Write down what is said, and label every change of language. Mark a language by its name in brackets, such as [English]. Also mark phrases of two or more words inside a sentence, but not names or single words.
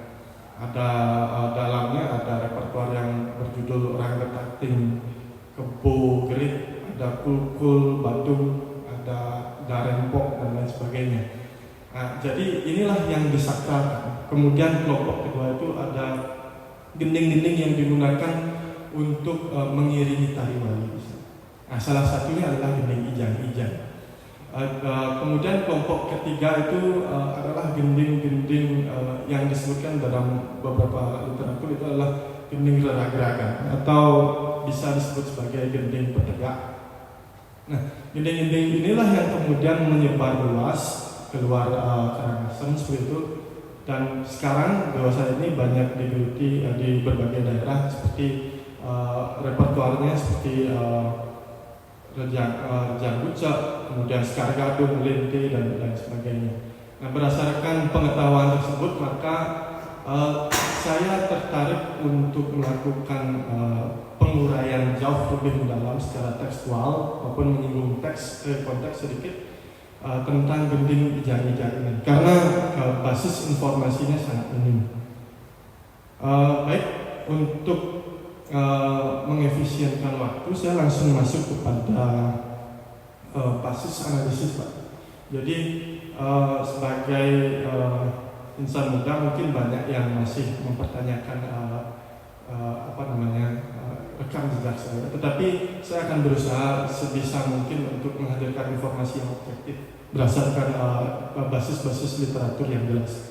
[Indonesian] Ada dalamnya ada repertoar yang berjudul Ranggetakting, Kebo Gerit, ada Kulkul, Badung, ada Darempok dan lain sebagainya. Jadi inilah yang disakralkan. Kemudian kelompok kedua itu ada gending-gending yang digunakan untuk mengiringi tari wali. Salah satunya adalah gending ijang-ijang. Kemudian kelompok ketiga itu adalah gending-gending yang disebutkan dalam beberapa literatur itu adalah gending geragak atau bisa disebut sebagai gending petegak. Nah, gending-gending inilah yang kemudian menyebar luas keluar Karangasem seperti itu, dan sekarang dewasa ini banyak digeluti di berbagai daerah seperti repertuarnya seperti Rejang Bucek, kemudian Sekar Gadung, Lente, dan lain sebagainya. Nah, berdasarkan pengetahuan tersebut maka saya tertarik untuk melakukan penguraian jauh lebih mendalam secara tekstual maupun menyinggung konteks sedikit tentang gending ijang-ijang ini karena basis informasinya sangat minim. Baik, untuk mengefisienkan waktu saya langsung masuk kepada basis analisis, Pak. Jadi sebagai insan muda mungkin banyak yang masih mempertanyakan rekam jejak saya, tetapi saya akan berusaha sebisa mungkin untuk menghadirkan informasi yang objektif berdasarkan basis-basis literatur yang jelas.